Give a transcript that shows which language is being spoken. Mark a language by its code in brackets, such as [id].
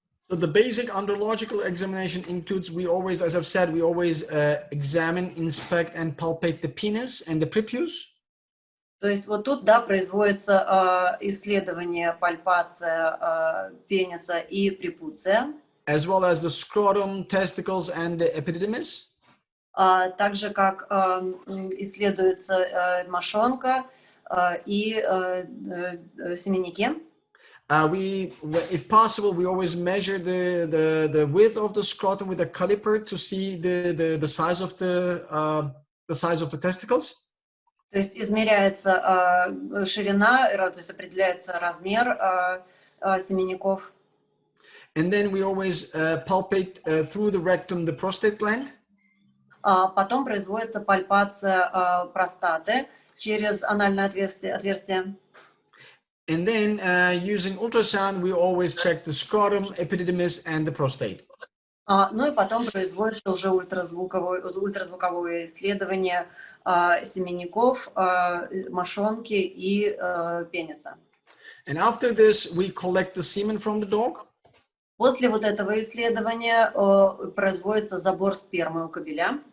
[en] So the basic andrological examination includes, as I've said, we always examine, inspect, and palpate the penis and the prepuce. [ru] То есть вот тут, да, производится исследование, пальпация пениса и препуция. [en] As well as the scrotum, testicles, and the epididymis. [ru] Также как исследуется мошонка и семенники. [en] If possible, we always measure the width of the scrotum with a caliper to see the size of the testicles. [ru] То есть измеряется ширина, то есть определяется размер семенников. [en] And then we always palpate through the rectum the prostate gland. [ru] Потом производится пальпация простаты через анальное отверстие. [en] And then using ultrasound, we always check the scrotum, epididymis, and the prostate. [ru] Ну и потом производится уже ультразвуковое исследование семенников, мошонки и пениса. [en] And after this, we collect the semen from the dog. [ru] После вот этого исследования производится забор спермы у кобеля.